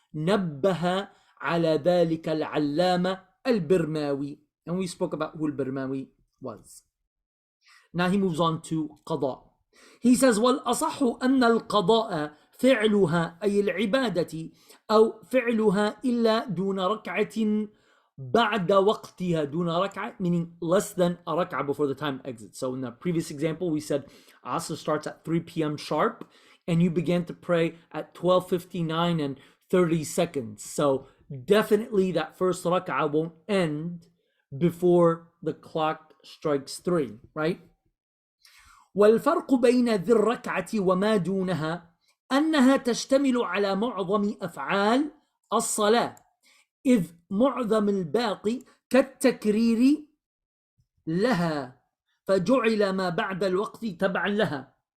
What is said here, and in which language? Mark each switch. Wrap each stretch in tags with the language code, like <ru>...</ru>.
<ar>نبه على ذلك العلامة البرماوي.</ar> <en>And we spoke about who al-Birmawi was. Now he moves on to قضاء. He says,</en> <ar>والأصح أن القضاء فعلها أي العبادة أو فعلها إلا دون ركعة بعد وقتها. دون ركعة</ar> <en>meaning less than a rak'ah before the time exits. So in the previous example we said Asr starts at 3 p.m. sharp and you began to pray at 12:59 and 30 seconds. So definitely that first rak'ah won't end before the clock strikes 3, right?</en> <ar>والفرق بين ذي الركعة وما دونها أنها تشتمل على معظم أفعال الصلاة، إذ معظم الباقي كالتكرير لها فجعل ما بعد الوقت تبعا لها.</ar>